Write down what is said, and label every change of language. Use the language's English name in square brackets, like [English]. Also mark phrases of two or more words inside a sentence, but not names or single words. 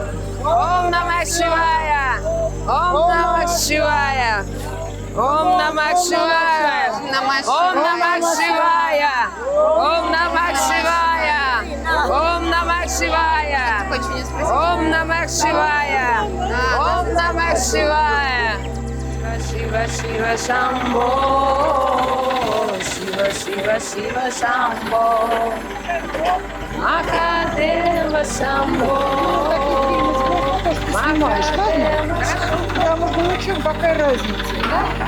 [Sanskrit] ॐ नमः शिवाय। ॐ नमः शिवाय. ॐ नमः शिवाय। ॐ नमः शिवाय. ॐ नमः शिवाय। ॐ नमः शिवाय. ॐ नमः शिवाय। ॐ नमः शिवाय. Шива Шива Шамбо. Шива Шива Шива Шамбо. Махадева Шамбо. [Russian] Снимаешь, ладно? Я могу очень, какая разница, да?